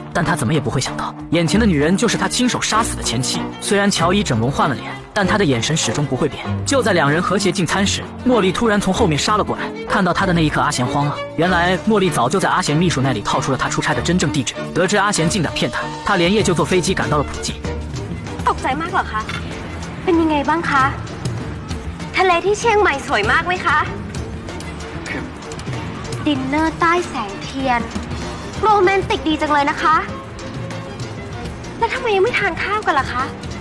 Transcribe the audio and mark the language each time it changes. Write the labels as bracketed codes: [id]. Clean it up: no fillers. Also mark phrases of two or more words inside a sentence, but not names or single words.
[zh] 但他怎么也不会想到，眼前的女人就是他亲手杀死的前妻。虽然乔伊整容换了脸，但他的眼神始终不会变。就在两人和谐进餐时，茉莉突然从后面杀了过来。看到他的那一刻，阿贤慌了。原来茉莉早就在阿贤秘书那里套出了他出差的真正地址。得知阿贤竟敢骗他连夜就坐飞机赶到了普吉。 [th] ตกใจมากเหรอคะเป็นยังไงบ้างคะทะเลที่เชียงใหม่สวยมากไหมคะดินเนอร์ใต้แสงเทียนโรแมนติกดีจังเลยนะคะแล้วทำไมยังไม่ทานข้าวกันล่ะคะ